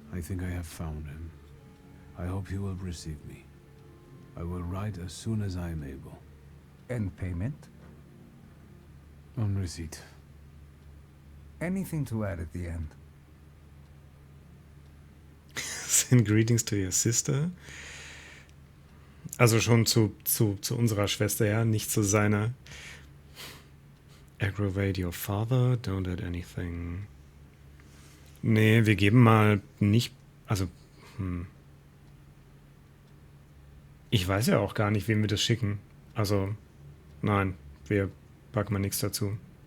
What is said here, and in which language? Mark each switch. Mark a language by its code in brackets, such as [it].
[en] I think I have found him. I hope he will receive me. I will write as soon as I am able. And payment? On receipt. Anything to add at the end? Send greetings to your sister. [de] Also schon zu unserer Schwester, ja, nicht zu seiner. [en] Aggravate your father, don't add anything. [de] Nee, wir geben mal nicht, also, ich weiß ja auch gar nicht, wem wir das schicken. Also, nein, wir packen mal nichts dazu.